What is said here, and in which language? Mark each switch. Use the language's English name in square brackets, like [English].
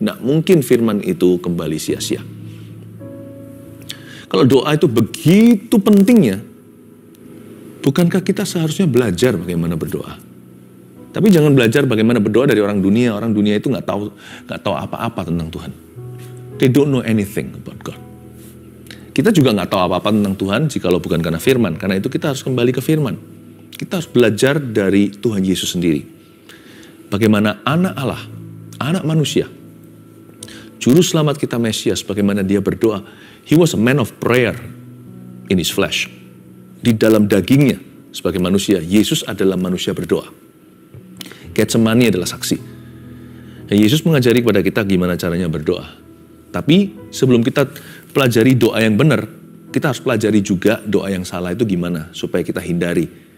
[Indonesian] Nggak mungkin firman itu kembali sia-sia. Kalau doa itu begitu pentingnya, bukankah kita seharusnya belajar bagaimana berdoa? Tapi jangan belajar bagaimana berdoa dari orang dunia. Orang dunia itu nggak tahu apa-apa tentang Tuhan. [English] They don't know anything about God. [Indonesian] Kita juga nggak tahu apa-apa tentang Tuhan jikalau bukan karena firman. Karena itu kita harus kembali ke firman. Kita harus belajar dari Tuhan Yesus sendiri. Bagaimana anak Allah, anak manusia, juru selamat kita Mesias, bagaimana dia berdoa. [English] He was a man of prayer in his flesh. [Indonesian] Di dalam dagingnya sebagai manusia, Yesus adalah manusia berdoa. Getsemani adalah saksi. Nah, Yesus mengajari kepada kita gimana caranya berdoa. Tapi sebelum kita pelajari doa yang benar, kita harus pelajari juga doa yang salah itu gimana supaya kita hindari.